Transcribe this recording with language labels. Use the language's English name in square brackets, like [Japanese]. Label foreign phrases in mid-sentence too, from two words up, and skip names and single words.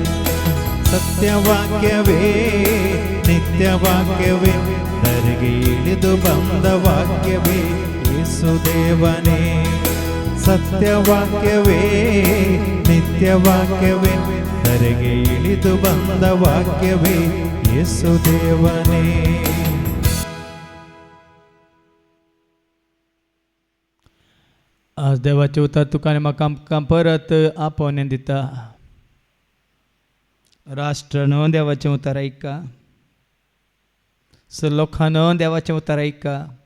[Kannada] ಸತ್ಯವಾಕ್ಯವೇ ನಿತ್ಯವಾಕ್ಯವೇ ಧರೆಗೆ ಇಳಿದು ಬಂದ ವಾಕ್ಯವೇ ಯೇಸುದೇವನೇ. ಸತ್ಯವಾಕ್ಯವೇ ನಿತ್ಯವಾಕ್ಯವೇ ಧರೆಗೆ ಇಳಿದು ಬಂದ ವಾಕ್ಯವೇ ಯೇಸುದೇವನೇ. [Konkani] आज देवाचे उतर तुकाने म्हाका परत आपोवणे दिता. राष्ट्रान देवाचें उतर ऐका. लोकांन देवाचें उतर ऐका.